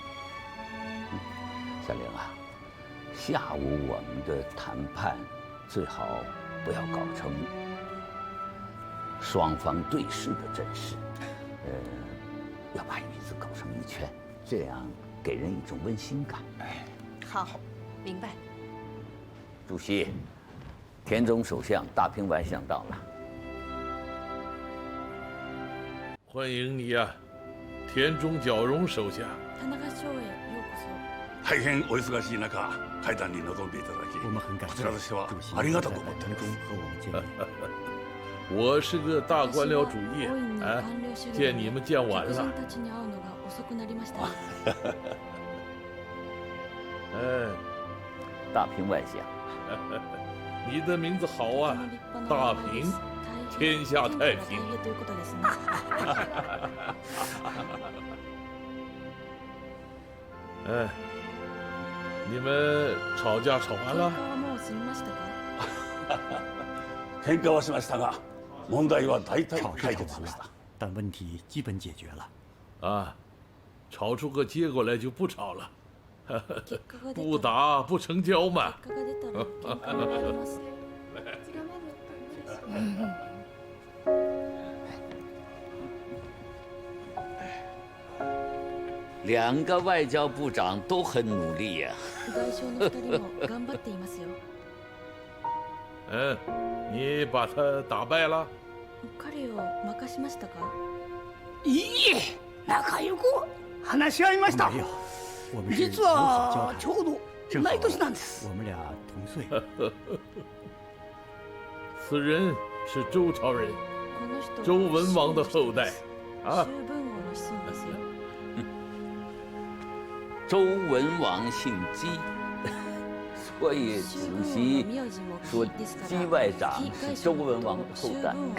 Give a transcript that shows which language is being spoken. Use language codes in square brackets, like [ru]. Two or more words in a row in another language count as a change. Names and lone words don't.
[zh] 小玲啊，下午我们的谈判最好不要搞成双方对视的阵势，要把椅子搞成一圈，这样给人一种温馨感。哎，好，明白。主席，田中首相、大平外相到了。欢迎你呀，田中角荣手下。田中少尉、 [ja] ようこそ。大変お忙しい中、会談に臨んでいただき、 [zh] 我们很感谢 [ja] こちらとしては [zh] 主席 [ja] ありがとうござい [zh] 在白宫和我们见面。我是个大官僚主义，哎，见你们见晚了。哎，大平外相，你的名字好啊，大平，天下太平。哎，你们吵架吵完了？ [ja] 喧嘩はしましたが、問題は大体 [zh] 吵是 [ja] 解 [zh] 吵完了 [ja] 決しました。， [zh] 但问题基本解决了。啊，吵出个结果来就不吵了，不打不成交嘛。两个外交部长都很努力呀。嗯，你把他打败了？ [ja] いいえ、仲良く話し合いました。 [zh] 我们是 [ja] 実 [zh] 友好交 [ja] は [zh] 谈， [ja] ちょうど [zh] 正好 [ja] 同い年なんです。 [zh] 我们俩同岁。此人是周朝人，周文王的后代，啊。周文王姓姬，所以主席说姬外长是周文王的后代。